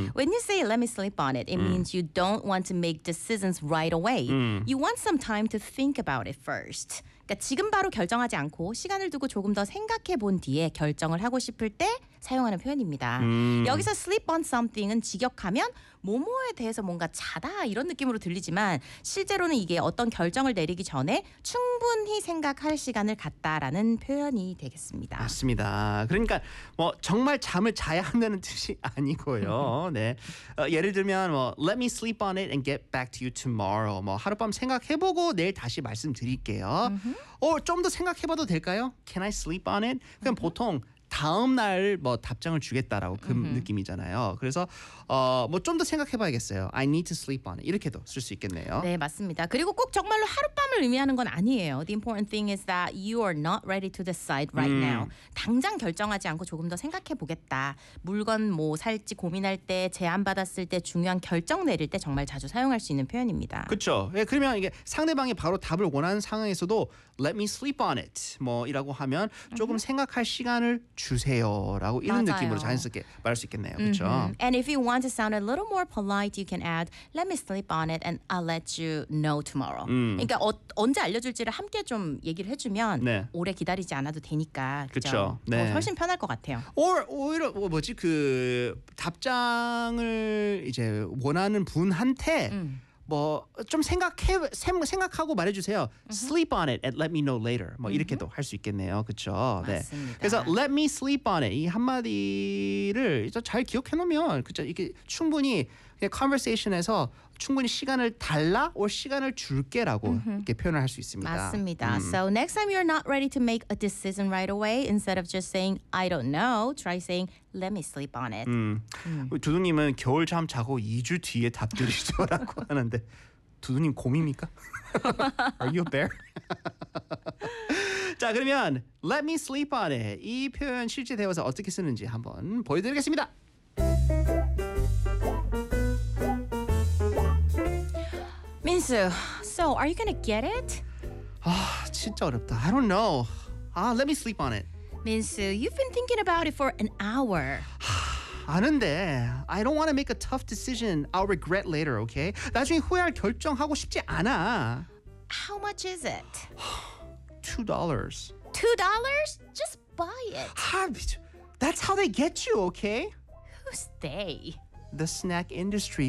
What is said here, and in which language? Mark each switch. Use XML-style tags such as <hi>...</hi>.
<en>When you say let me sleep on it, it means you don't want to make decisions right away. You want some time to think about it first.</en> <ko>그러니까 지금 바로 결정하지 않고 시간을 두고 조금 더 생각해 본 뒤에 결정을 하고 싶을 때 사용하는 표현입니다. 여기서</ko> <en>sleep on something</en> <ko>은 직역하면 뭐뭐에 대해서 뭔가 자다 이런 느낌으로 들리지만 실제로는 이게 어떤 결정을 내리기 전에 충분히 생각할 시간을 갖다라는 표현이 되겠습니다. 맞습니다. 그러니까 뭐 정말 잠을 자야 한다는 뜻이 아니고요. 네. 예를 들면 뭐</ko> <en>let me sleep on it and get back to you tomorrow.</en> <ko>뭐 하룻밤 생각해 보고 내일 다시 말씀드릴게요. 좀 더 생각해 봐도 될까요?</ko> <en>Can I sleep on it?</en> <ko>그럼 보통 다음 날 뭐 답장을 주겠다라고 그 느낌이잖아요. 그래서 뭐 좀 더 생각해 봐야겠어요.</ko> <en>I need to sleep on it.</en> <ko>이렇게도 쓸 수 있겠네요. 네, 맞습니다. 그리고 꼭 정말로 하룻밤을 의미하는 건 아니에요.</ko> <en>The important thing is that you are not ready to decide right now.</en> <ko>당장 결정하지 않고 조금 더 생각해 보겠다. 물건 뭐 살지 고민할 때, 제안받았을 때, 중요한 결정 내릴 때 정말 자주 사용할 수 있는 표현입니다. 그렇죠. 예, 그러면 이게 상대방이 바로 답을 원하는 상황에서도</ko> <en>let me sleep on it</en> <ko>뭐 이라고 하면 조금 생각할 시간을 주세요라고 이런 맞아요. 느낌으로 자연스럽게 말할 수 있겠네요. 그렇죠?</ko> <en>And if you want to sound a little more polite, you can add let me sleep on it and I'll let you know tomorrow.</en> <ko>그러니까 언제 알려줄지를 함께 좀 얘기를 해주면 네. 오래 기다리지 않아도 되니까 그렇죠? 네. 훨씬 편할 것 같아요.</ko> <en>Or</en> <ko>오히려 뭐지 그 답장을 이제 원하는 분한테 뭐 좀 생각하고 말해주세요.</ko> <en>Sleep on it and let me know later.</en> <ko>뭐 이렇게도 할 수 있겠네요. 그렇죠. 맞습니다. 네. 그래서</ko> <en>let me sleep on it</en> <ko>이 한마디를 잘 기억해 놓으면 그죠 이게 충분히 그냥 conversation에서 충분히 시간을 달라</ko> <en>or</en> <ko>시간을 줄게라고 이렇게 표현을 할 수 있습니다. 맞습니다.</ko> <en>So next time you're not ready to make a decision right away, instead of just saying I don't know, try saying let me sleep on it.</en> <ko>두두님은 겨울 잠 자고 2주 뒤에 답 드리죠라고 하는데 두두님 곰입니까?</ko> <en>Are you a bear?</en> <ko>자 그러면</ko> <en>let me sleep on it</en> <ko>이 표현 실제 대화에서 어떻게 쓰는지 한번 보여드리겠습니다.</ko> <en>Minsu, so are you gonna get it?</en> <ko>진짜 어렵다.</ko> <en>I don't know. Let me sleep on it. Minsu, you've been thinking about it for an hour.</en> <ko>아는데,</ko> <en>I don't want to make a tough decision I'll regret later, okay?</en> <ko>나중에 후회할 결정 하고 싶지 않아.</ko> <en>How much is it? $2. $2? Just buy it. That's how they get you, okay? Who's they? The snack industry.</en>